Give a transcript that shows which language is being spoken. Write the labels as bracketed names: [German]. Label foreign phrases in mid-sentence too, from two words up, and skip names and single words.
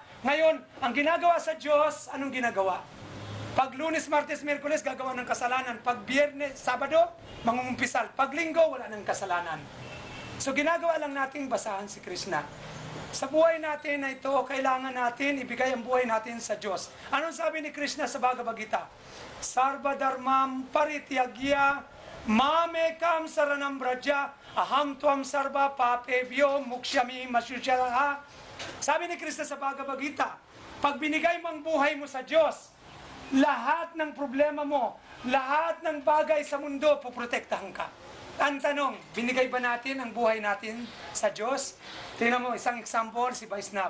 [Filipino] Ngayon, ang ginagawa sa Diyos, anong ginagawa? Pag Lunes, Martes, Merkules, gagawa ng kasalanan. Pag Biyernes, Sabado, mangungumpisal. Pag Linggo, wala ng kasalanan. So ginagawa lang nating basahan si Krishna. Sa buhay natin na ito, kailangan natin ibigay ang buhay natin sa Diyos. Anong sabi ni Krishna sa Bhagavad Gita? [Sanskrit] Sarva dharmam parityagya mamekam saranam braja aham tuam sarva papebyo muksyami masyusyaraha. [Filipino] Sabi ni Krishna sa Bhagavad Gita, pag binigay mo ang buhay mo sa Diyos, lahat ng problema mo, lahat ng bagay sa mundo, puprotektahan ka. Ang tanong, binigay ba natin ang buhay natin sa Diyos? Tingnan mo, isang example, si Vaisnav.